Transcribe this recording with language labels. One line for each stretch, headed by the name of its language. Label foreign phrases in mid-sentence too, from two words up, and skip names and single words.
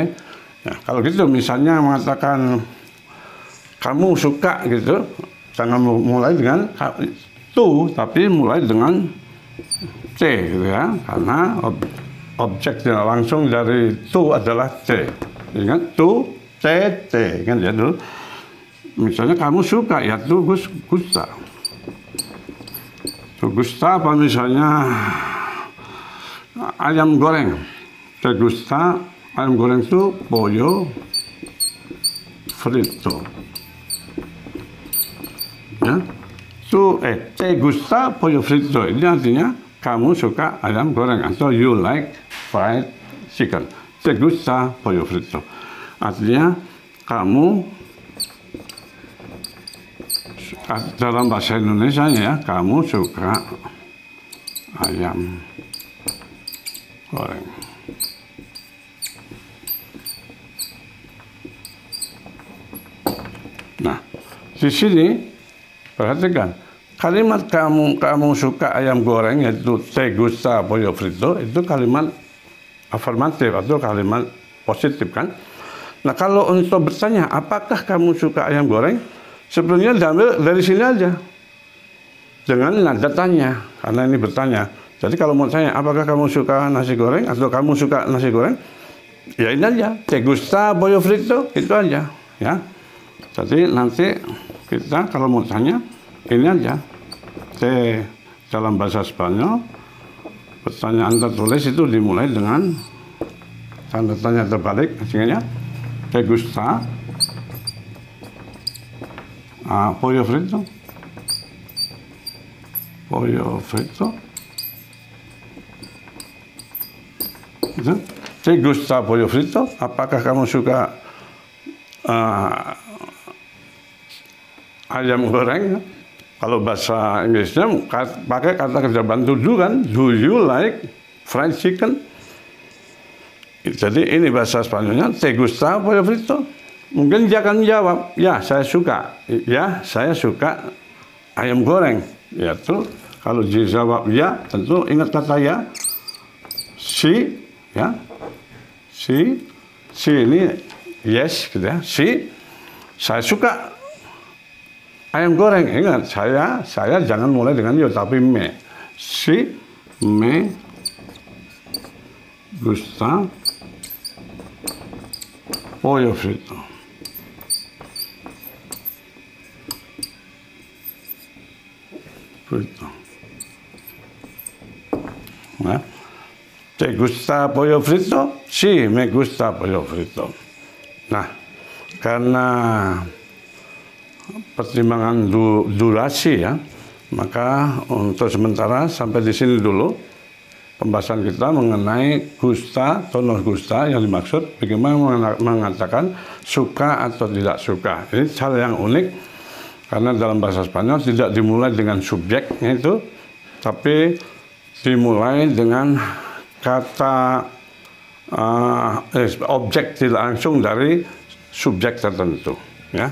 Indonesian: Ya, kalau gitu misalnya mengatakan kamu suka gitu, jangan mulai dengan tu, tapi mulai dengan C gitu ya, karena objek tidak langsung dari tu adalah C. Ingat tu, C, T, kan ya dulu. Misalnya kamu suka, ya
Spanish: tu gusta. Tu gusta
Indonesian: apa misalnya ayam goreng.
Spanish: Te gusta
Indonesian: ayam goreng itu
Spanish: pollo frito. Ya. Te gusta pollo frito.
Indonesian: Ini artinya kamu suka ayam goreng atau
English: you like fried chicken.
Spanish: Te gusta pollo frito.
Indonesian: Artinya kamu, dalam bahasa Indonesia ya, kamu suka ayam goreng. Nah, di sini perhatikan kalimat kamu suka ayam goreng, yaitu
Spanish: te gusta pollo frito,
Indonesian: itu kalimat afirmatif atau kalimat positif kan. Nah, kalau untuk bertanya apakah kamu suka ayam goreng, sebenarnya diambil dari sini aja dengan nada tanya, karena ini bertanya. Jadi kalau mau tanya apakah kamu suka nasi goreng atau kamu suka nasi goreng, ya ini aja,
Spanish: te gusta pollo frito,
Indonesian: itu aja ya. Jadi nanti kita kalau mau tanya ini aja, dalam bahasa Spanyol pertanyaan tertulis itu dimulai dengan tanda tanya terbalik, artinya
Spanish: te gusta pollo frito, pollo frito, itu te gusta pollo frito,
Indonesian: apakah kamu suka ayam goreng? Kalau bahasa Inggrisnya pakai kata kerja bantu do kan,
English: do you like fried chicken?
Indonesian: Jadi ini bahasa Spanyolnya,
Spanish: te gusta pollo frito?
Indonesian: Mungkin dia akan menjawab, ya saya suka, ya saya suka ayam goreng. Ya tuh, kalau dia jawab ya, tentu ingat kata ya, si, ya, si ini yes gitu ya, si, saya suka ayam goreng. Ingat, saya jangan mulai dengan yo tapi me.
Spanish: Si me gusta pollo frito. Frito. Nah, te gusta pollo frito? Sí, me gusta pollo frito.
Indonesian: Nah, karena pertimbangan durasi ya, maka untuk sementara sampai di sini dulu pembahasan kita mengenai gusta atau
Spanish: no gusta,
Indonesian: yang dimaksud bagaimana mengatakan suka atau tidak suka. Ini hal yang unik karena dalam bahasa Spanyol tidak dimulai dengan subjeknya itu, tapi dimulai dengan kata objek tidak langsung dari subjek tertentu ya.